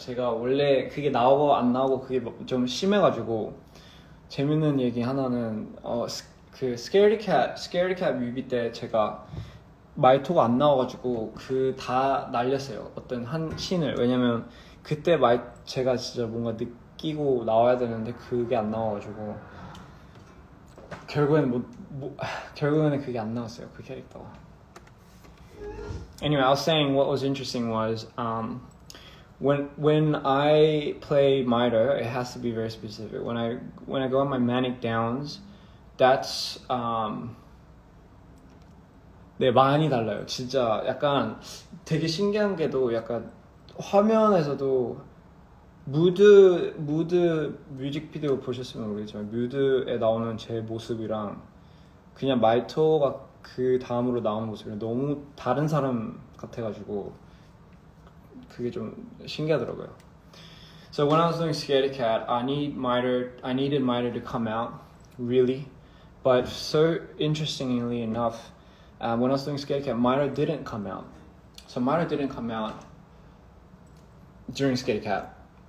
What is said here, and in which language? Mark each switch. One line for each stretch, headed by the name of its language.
Korean: 제가 원래 그게 나오고 안 나오고 그게 좀 심해가지고, 재밌는 얘기 하나는 그 Scaredy Cat 뮤비 때 제가 마이토가 안 나와가지고 다 날렸어요, 어떤 한 씬을. 왜냐면 그때 제가 진짜 뭔가 느끼고 나와야 되는데 그게 안 나와가지고 결국에는 그게 안 나왔어요, 그 캐릭터가.
English: Anyway, I was saying what was interesting was when I play Mitre, it has to be very specific. When I go on my manic downs, that's
Korean: 네, 많이 달라요. 진짜 약간 되게 신기한 게도, 약간 화면에서도 무드 뮤직비디오 보셨으면 모르겠지만 무드에 나오는 제 모습이랑 그냥 마이토가 그 다음으로 나오는 모습이랑 너무 다른 사람 같아가지고 그게 좀 신기하더라고요.
English: So when I was doing Scaredy Cat, I needed Mitre to come out, really. But so interestingly enough, when I was doing Scaredy Cat, Mitre didn't come out. So Mitre didn't come out during Scaredy Cat.